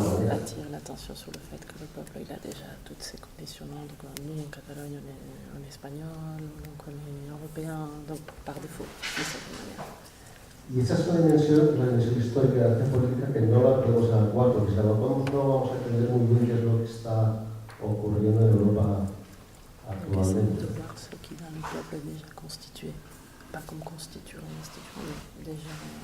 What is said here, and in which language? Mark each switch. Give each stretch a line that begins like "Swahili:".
French: attirer l'attention sur le fait que le peuple il a déjà toutes ces conditionnements. Donc nous en Catalogne on est espagnol, donc on est européen, donc par défaut, de certaine manière.
Spanish: Y esa es una dimensión, la dimensión histórica de la acción política que no la podemos evacuar, porque si la evacuamos no vamos a entender muy bien qué es lo que está ocurriendo en Europa actualmente.
French: De voir ce qu'il a le peuple déjà constitué, pas comme constituant l'institution, mais déjà.